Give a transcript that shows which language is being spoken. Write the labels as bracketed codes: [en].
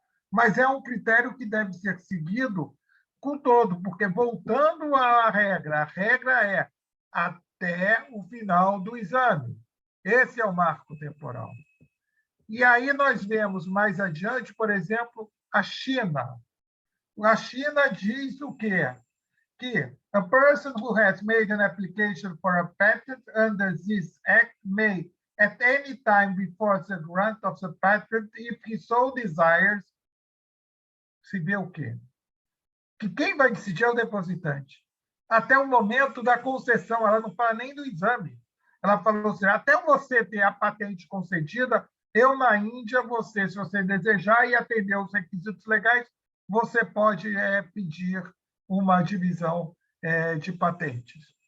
[pt] Mas é um critério que deve ser seguido com todo, porque, voltando à regra, a regra é até o final do exame. Esse é o marco temporal. E aí nós vemos mais adiante, por exemplo, a China. A China diz o quê? [en] Que a person who has made an application for a patent under this act may, at any time before the grant of the patent, if he so desires, [pt] se vê o quê? Que quem vai decidir é o depositante. Até o momento da concessão, ela não fala nem do exame. Ela falou assim, até você ter a patente concedida, eu, na Índia, se você desejar e atender os requisitos legais, você pode pedir uma divisão de patentes.